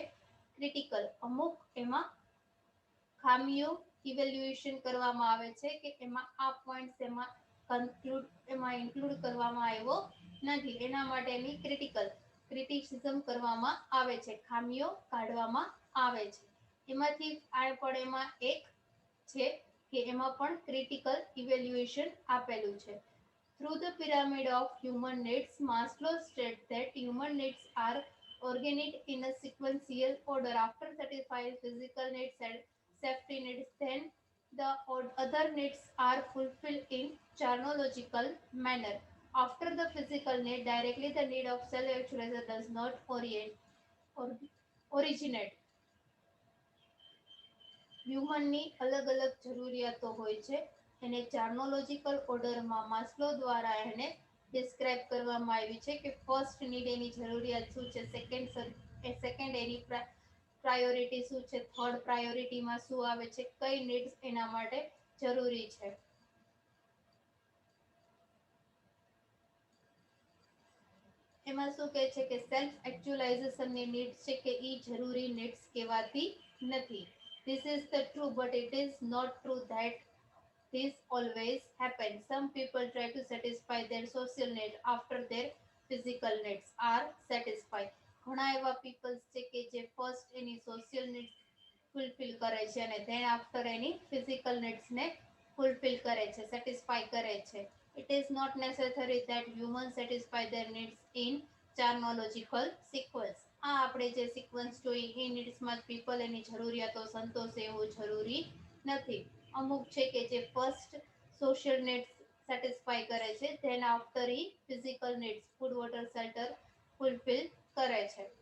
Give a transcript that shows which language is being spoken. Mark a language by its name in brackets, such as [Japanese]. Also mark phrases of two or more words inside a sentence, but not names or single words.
[Gujarati] ક્રિટિકલ, અમુક એમાં ખામીઓ ઇવેલ્યુએશન કરવામાં આવે છે કે એમાં આ પોઈન્ટ્સ એમાં ઇન્ક્લુડ કરવામાં આવ્યો નથી, એના માટેની ક્રિટિસિઝમ કરવામાં આવે છે, ખામીઓ કાઢવામાં આવે છે. એમાંથી આ પણ એમાં એક છે કે એમાં પણ [English] critical evaluation [Gujarati] આપેલું છે. [English] Through the pyramid of human needs, Maslow states that human needs are organized in a sequential order. After satisfying physical needs and safety needs, then the other needs are fulfilled in chronological manner. After the physical need, directly the need of self-actualization does not originate. [Gujarati] હ્યુમનની અલગ અલગ જરૂરિયાતો હોય છે, એને [English] chronological order [Gujarati] માસ્લો દ્વારા એને ડિસ્ક્રાઇબ કરવામાં આવી છે કે [English] first need [Gujarati] એની જરૂરિયાત શું છે, સેકન્ડ એની પ્રાયોરિટી શું છે, થર્ડ પ્રાયોરિટીમાં શું આવે છે, કઈ નીડ્સ એના માટે જરૂરી છે. એમાં શું કહે છે કે [English] self actualization needs [Gujarati] છે કે એ જરૂરી નીડ્સ કહેવાતી નથી. [English] This is the true, but it is not true that this always happens. Some people try to satisfy their social needs after their physical needs are satisfied. [Gujarati] ઘણા એવા પીપલ્સ છે કે જે ફર્સ્ટ એની [English] social needs fulfill [Gujarati] કરે છે અને [English] then after [Gujarati] એની [English] physical needs fulfill [Gujarati] કરે છે, સેટિસ્ફાય કરે છે. [English] It is not necessary that humans satisfy their needs in chronological sequence. [Gujarati] આ આપણે જે સિક્વન્સ જોઈ એ નીડ્સમાં જ પીપલ એની જરૂરિયાતો સંતોષે એવું જરૂરી નથી. અમુક છે કે જે ફર્સ્ટ [English] social needs satisfy [Gujarati] કરે છે, [English] then after [Gujarati] ઈ [English] physical needs food water shelter fulfill [Gujarati] કરે છે.